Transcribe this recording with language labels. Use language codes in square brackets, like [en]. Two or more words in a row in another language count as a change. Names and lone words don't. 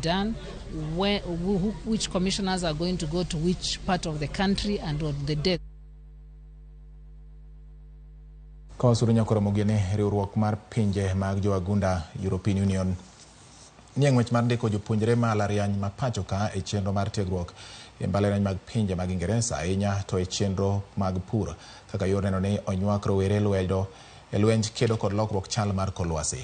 [en] done, which commissioners are going to go to which part of the country, and what the date. [luo] Kosuru nyakoromogi ni riwruok mar pinje mag joagunda [en] European Union [luo] ni ng'wech mar ndiko jopuonjre mbalariany ma pacho ka e chenro mar tiegruok e mbalariany mag pinje mag Ingresa ahinya to e chenro mag pur kaka yor neno ni onywak rowere lwedo e lwenj kedo kod lokruok chal mar kor lwasi.